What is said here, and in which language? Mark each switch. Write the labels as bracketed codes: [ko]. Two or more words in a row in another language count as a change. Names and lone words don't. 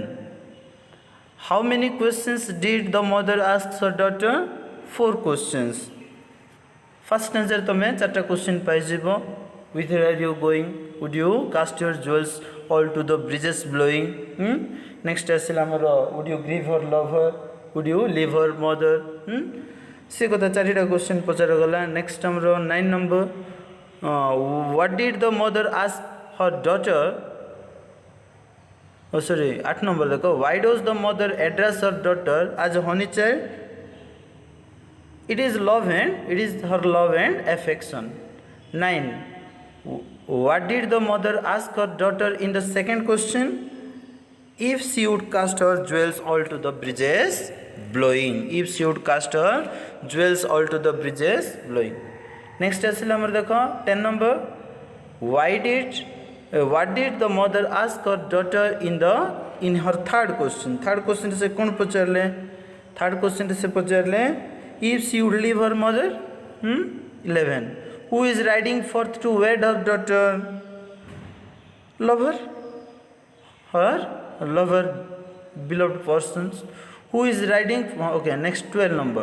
[en] How many questions did the mother ask her daughter? 4 questions. First answer तुम्हें 4 question पाइजिबो। Whither are you going? Would you cast your jewels all to the breezes blowing? [or] Next ଆସିଲା ହମରୋ, [en] would you grieve her love her? Would you leave her mother? [or] ସେ କଥା 4ଟା question ପଚାରି ଗଲା। [en] Next हमरो 9 number, what did the mother ask her daughter? 8 number देखो, why does the mother address her daughter as a honey child? It is her love and affection. 9. What did the mother ask her daughter in the second question? If she would cast her jewels all to the breezes blowing. If she would cast her jewels all to the breezes blowing. Next number देखो 10 number, what did the mother ask her daughter in her third question? Third question [or] ସେ କଣ ପଚାରିଲେ? [en] Third question [or] ସେ ପଚାରିଲେ, [en] if she would leave her mother. 11. Who is riding forth to wed her daughter? Lover. Her lover, beloved persons. Who is riding? Okay, next 12 number.